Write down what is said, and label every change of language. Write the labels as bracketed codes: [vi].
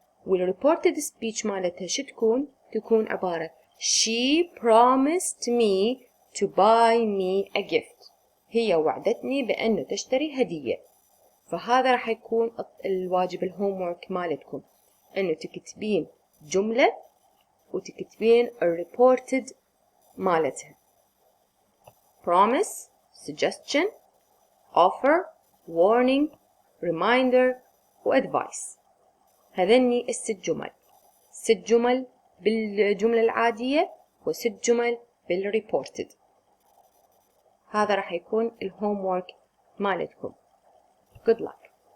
[ar] والreported speech مالتها شو تكون؟ تكون عبارة [en] She promised me to buy me a gift. [ar] هي وعدتني بأنه تشتري هدية. فهذا راح يكون الواجب الهومورك مالتكم، أنه تكتبين جملة وتكتبين الreported مالتها. [en] promise, suggestion, offer, warning, reminder و advice. [ar] هذني الست جمل. 6 جمل بالجملة العادية و6 جمل بالreported. هذا راح يكون الهومورك مالتكم. [en] Good luck.